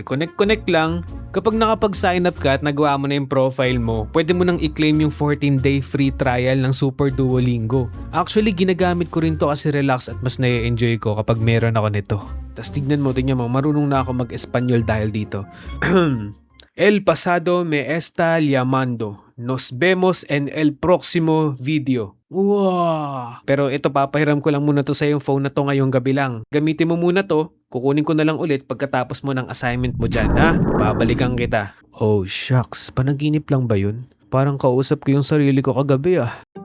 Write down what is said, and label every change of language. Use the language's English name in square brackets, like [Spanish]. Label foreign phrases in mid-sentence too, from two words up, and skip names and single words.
[Filipino] Connect lang. Kapag nakapag-sign up ka at nagawa mo na yung profile mo, pwede mo nang i-claim yung [English] 14-day free trial [Filipino] ng Super Duolingo. Actually, ginagamit ko rin to kasi relax at mas na-enjoy ko kapag meron ako nito. Tapos tignan mo, marunong na ako mag-Espanyol dahil dito. [Spanish] El pasado me está llamando. Nos vemos en el próximo video. [English] Wow! [Filipino] Pero ito, papahiram ko lang muna to sa yung phone na to ngayong gabi lang. Gamitin mo muna to, kukunin ko na lang ulit pagkatapos mo ng assignment mo dyan, ha? Babalikan kita. [English] Oh shucks, [Filipino] panaginip lang ba yun? Parang kausap ko yung sarili ko kagabi ah.